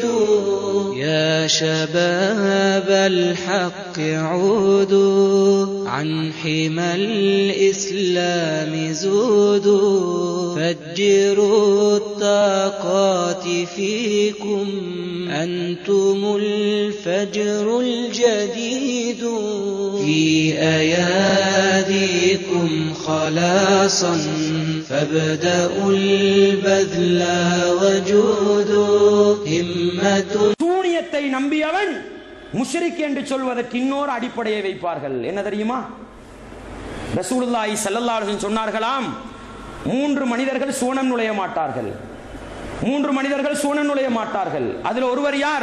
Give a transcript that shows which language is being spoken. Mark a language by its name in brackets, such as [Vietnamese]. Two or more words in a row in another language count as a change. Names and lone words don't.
[Arabic] يا شباب الحق عودوا عن حمى الإسلام زودوا فجروا الطاقات فيكم أنتم الفجر الجديد في أياديكم خلاصا فابدأوا البذل وجودوا همة [Tamil] சூனியத்தை நம்பியவன் முஷ்ரிக் என்று சொல்வதற்கு இன்னொரு அடிப்படையை வைப்பார்கள். என்ன தெரியுமா? [Arabic] رسول الله صلى الله عليه وسلم [Tamil] சொன்னார்களாம், 3 மனிதர்கள் சுவனம் நுழைய மாட்டார்கள். 3 மனிதர்கள் சுவனம் நுழைய மாட்டார்கள். அதுல ஒருவர் யார்?